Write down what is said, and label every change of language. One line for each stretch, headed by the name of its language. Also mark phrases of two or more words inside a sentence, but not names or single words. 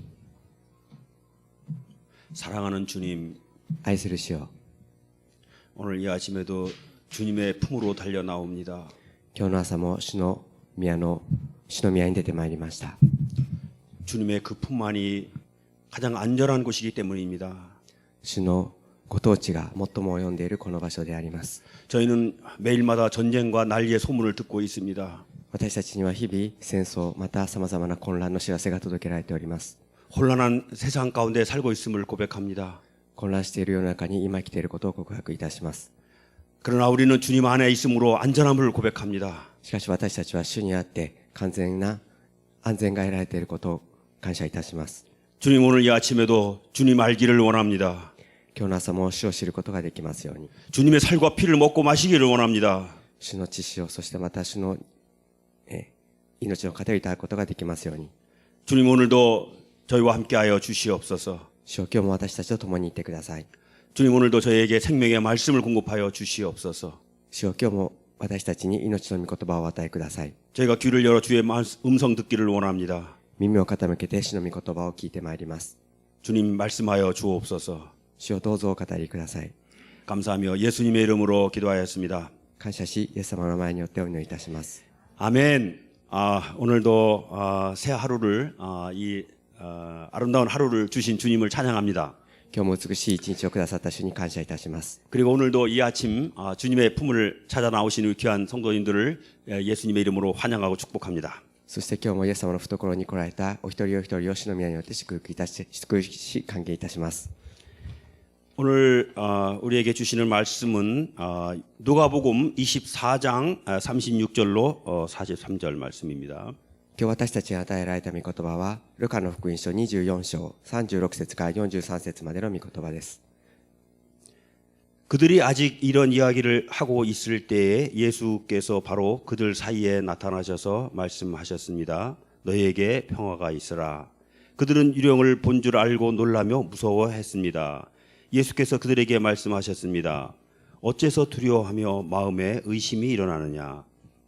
Korean: 사랑하는 주님,
Japanese: 愛する主よ、
Korean: 오늘 이 아침에도 주님의 품으로 달려 나옵니다.
Japanese: 今日の朝も主の宮に出てまいりました。
Korean: 주님의 그 품만이 가장 안전한 곳이기 때문입니다.
Japanese: 主のご統治が最も及んでいるこの場所であります。
Korean: 저희는 매일마다 전쟁과 난리의 소문을 듣고 있습니다.
Japanese: 私たちには日々戦争また様々な混乱の知らせが届けられております。
Korean: 혼란한 세상 가운데 살고 있음을 고백합니다.
Japanese: 混乱している世の中に今来ていることを告白いたします。
Korean: 그러나 우리는 주님 안에 있음으로 안전함을 고백합니다.
Japanese: しかし私たちは主にあって完全な安全が得られていることを感謝いたします。
Korean: 주님 오늘 이 아침에도 주님 알기를 원합니다.
Japanese: 今日の朝も主を知ることができますように。
Korean: 주님의 살과 피를 먹고 마시기를 원합니다.
Japanese: 主の知識を、そしてまた主の命の糧をいただくことができますように。
Korean: 주님 오늘도 저희와 함께하여 주시옵소서.
Japanese: 主よ、今日も私たちと共にいてください。
Korean: 주님 오늘도 저희에게 생명의 말씀을 공급하여 주시옵소서.
Japanese: 主よ、今日も私たちに命の御言葉をお与えください。
Korean: 저희가 귀를 열어 주의 음성 듣기를 원합니다.
Japanese: 耳を傾けて主の御言葉を聞いてまいります。
Korean: 주님 말씀하여 주옵소서.
Japanese: 主よ、どうぞお語りください。
Korean: 감사하며 예수님의 이름으로 기도하였습니다.
Japanese: 感謝し、イエス様の前によってお祈りいたします。
Korean: 아멘. 오늘도 새 하루를 아름다운 하루를 주신 주님을 찬양합니다.
Japanese: 今日も美しい一日をくださった主に感謝いたします。
Korean: 그리고 오늘도 이 아침 주님의 품을 찾아 나오신 귀한 성도님들을 예수님의 이름으로 환영하고 축복합니다.
Japanese: そして今日もイエス様の懐に来られたお一人お一人を主の宮によって祝福し歓迎いたします。
Korean: 오늘 우리에게 주시는 말씀은 누가복음 24장 36절로 43절 말씀입니다.
Japanese: 今日私たちに与えられた御言葉は、ルカの福音書24章36節から43節までの御言葉です。
Korean: 그들이 아직 이런 이야기를 하고 있을 때에 예수께서 바로 그들 사이에 나타나셔서 말씀하셨습니다. 너희에게 평화가 있으라. 그들은 유령을 본 줄 알고 놀라며 무서워했습니다. 예수께서 그들에게 말씀하셨습니다. 어째서 두려워하며 마음에 의심이 일어나느냐.